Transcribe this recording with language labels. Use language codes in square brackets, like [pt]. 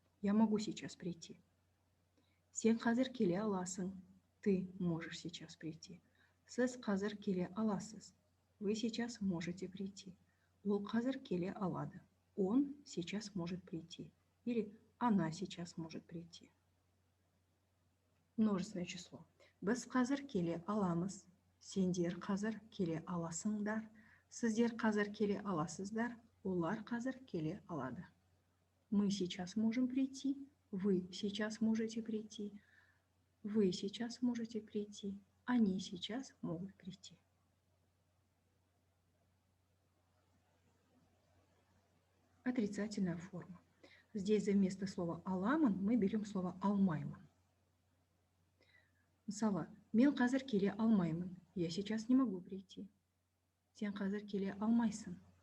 [ru] «Я могу сейчас прийти». [kk] «Сен қазір келе аласың». [ru] «Ты можешь сейчас прийти». [kk] «Сіз қазір келе аласыз». [ru] «Вы сейчас можете прийти». [kk] «Ол қазір келе алады». [ru] «Он сейчас может прийти». Или «она сейчас может прийти». Множественное число. [kk] «Біз қазір келе аламыз». «Сендер қазір келе аласыңдар». «Сіздер қазір келе аласыздар». «Олар қазір келе алады». [ru] «Мы сейчас можем прийти». «Вы сейчас можете прийти». «Вы сейчас можете прийти». «Они сейчас могут прийти». Отрицательная форма. Здесь вместо слова «аламын» мы берем слово «алмаймын». [kk] Мысалы, «мен қазір келе алмаймын». [ru] «Я сейчас не могу прийти». [kk] «Сен қазір келе алмайсың».